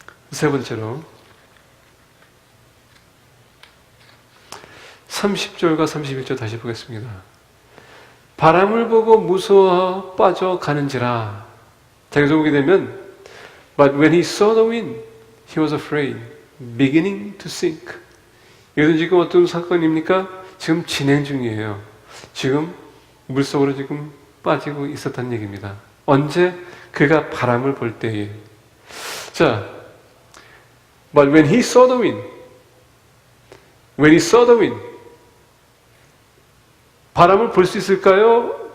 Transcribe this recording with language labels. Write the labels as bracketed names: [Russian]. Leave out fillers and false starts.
[Korean] 세 번째로 30절과 31절 다시 보겠습니다. 바람을 보고 무서워 빠져가는지라. 자, 여기서 보게 되면 [English] But when he saw the wind, he was afraid, beginning to sink. [Korean] 이것은 지금 어떤 사건입니까? 지금 진행 중이에요. 지금 물속으로 지금 빠지고 있었다는 얘기입니다. 언제? 그가 바람을 볼 때에. [English] 자, But when he saw the wind, when he saw the wind, [Korean] 바람을 볼 수 있을까요?